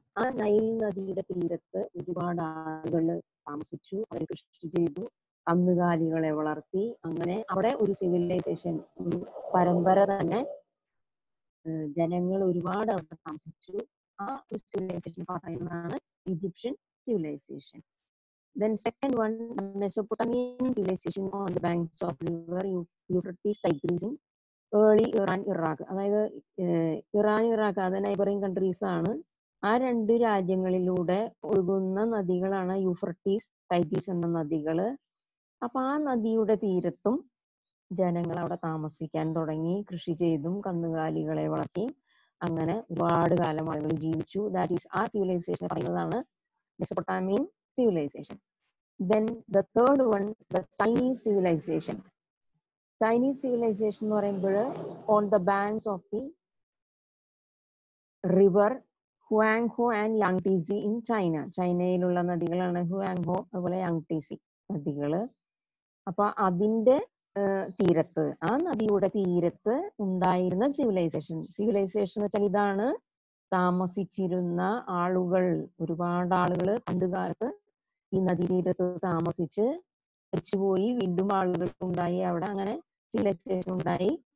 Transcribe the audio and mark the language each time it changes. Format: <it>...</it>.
<ml>ആ നൈൽ നദിയുടെ തീരത്ത് ഒരുപാട് ആളുകൾ താമസിച്ചു, അവർ കൃഷി ചെയ്തു, കന്നുകാലികളെ വളർത്തി. അങ്ങനെ അവിടെ ഒരു സിവിലൈസേഷൻ, ഒരു പരമ്പര തന്നെ, ജനങ്ങൾ ഒരുപാട് അവിടെ താമസിച്ചു. ആ ഒരു സിവിലൈസേഷൻ പറയുന്നതാണ് Egyptian civilization.</ml> <en>Then second one, Mesopotamian civilization on the banks of river Euphrates, Tigris in early Iran, Iraq.</en> <ml>അതായത് ഇറാൻ, ഇറാഖ്, അത്</ml> <en>neighbouring countries</en> <ml>ആണ്. ആ രണ്ട് രാജ്യങ്ങളിലൂടെ ഒഴുകുന്ന നദികളാണ് യൂഫ്രട്ടീസ്, ടൈഗ്രീസ് എന്ന നദികള്. അപ്പൊ ആ നദിയുടെ തീരത്തും ജനങ്ങൾ അവിടെ താമസിക്കാൻ തുടങ്ങി, കൃഷി ചെയ്തും കന്നുകാലികളെ വളർത്തി. അങ്ങനെ ഒരുപാട് കാലം ആളുകൾ ജീവിച്ചു.</ml> <en>that is,</en> <ml>ആ സിവിലൈസേഷൻ പറയുന്നതാണ് മെസോപ്പൊട്ടാമിയൻ civilization.</ml> <en>Then the third one, the Chinese civilization. Chinese civilization</en> <ml>എന്ന് പറയുമ്പോൾ</ml> <en>on the banks of the river Huanghe and Yangtze in China.</en> <ml>ചൈനയിലുള്ള നദികളാണ് ഹുവാങ്ഹോ, അതുപോലെ യാങ്ടീസി നദികള്. അപ്പൊ അതിന്റെ തീരത്ത്, ആ നദിയുടെ തീരത്ത് ഉണ്ടായിരുന്ന സിവിലൈസേഷൻ എന്ന് വെച്ചാൽ ഇതാണ് താമസിച്ചിരുന്ന ആളുകൾ. ഒരുപാട് ആളുകൾ പണ്ടുകാലത്ത് ഈ നദീതീരത്ത് താമസിച്ച് മരിച്ചുപോയി, വീണ്ടും ആളുകൾ ഉണ്ടായി അവിടെ. അങ്ങനെ സിവിലൈസേഷൻ ഉണ്ടായി.</ml>